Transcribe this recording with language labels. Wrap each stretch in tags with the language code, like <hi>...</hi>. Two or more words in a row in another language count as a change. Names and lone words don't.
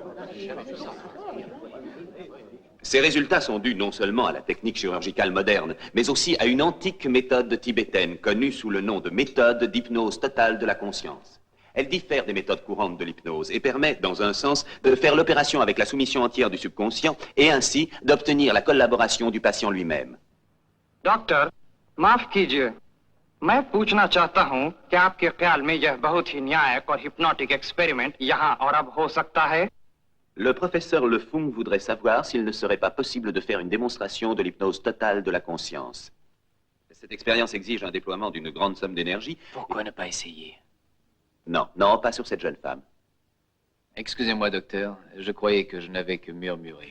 <fr>Ces résultats sont dus non seulement à la technique chirurgicale moderne, mais aussi à une antique méthode tibétaine connue sous le nom de méthode d'hypnose totale de la conscience. Elle diffère des méthodes courantes de l'hypnose et permet, dans un sens, de faire l'opération avec la soumission entière du subconscient et ainsi d'obtenir la collaboration du patient lui-même.</fr> <hi>डॉक्टर, माफ कीजिए, मैं पूछना चाहता हूं कि आपके ख्याल में यह बहुत ही न्यायिक और हिप्नोटिक एक्सपेरिमेंट यहाँ और अब हो सकता है?</hi> <fr>Le professeur Le Fung voudrait savoir s'il ne serait pas possible de faire une démonstration de l'hypnose totale de la conscience. Cette expérience exige un déploiement d'une grande somme d'énergie. Pourquoi ne pas essayer? Non, non, pas sur cette jeune femme. Excusez-moi, docteur, je croyais que je n'avais que murmuré.</fr>